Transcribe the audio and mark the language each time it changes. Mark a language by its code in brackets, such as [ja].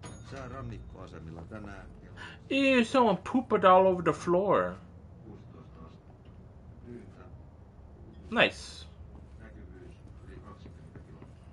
[fi] Sää rannikkoasemilla tänään. [en] Ew, someone pooped all over the floor. [fi] 16 astetta. Tyyntä. [en] Nice. [fi] Näkyvyys yli 20 kilometriä.